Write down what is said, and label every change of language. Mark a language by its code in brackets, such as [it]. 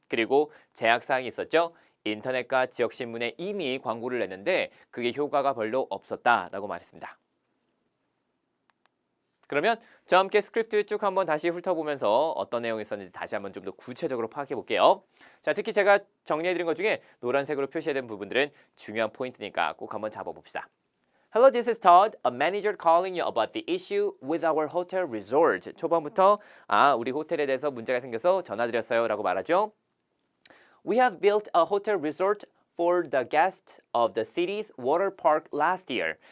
[ko] 그리고 제약사항이 있었죠. 인터넷과 지역신문에 이미 광고를 냈는데 그게 효과가 별로 없었다라고 말했습니다. 그러면 저와 함께 스크립트 쭉 한번 다시 훑어보면서 어떤 내용이 있었는지 다시 한번 좀 더 구체적으로 파악해 볼게요. 자, 특히 제가 정리해드린 것 중에 노란색으로 표시된 부분들은 중요한 포인트니까 꼭 한번 잡아봅시다. [en] Hello, this is Todd, a manager calling you about the issue with our hotel resort. [ko] 초반부터 우리 호텔에 대해서 문제가 생겨서 전화드렸어요 라고 말하죠. [en] We have built a hotel resort for the guests of the city's water park last year.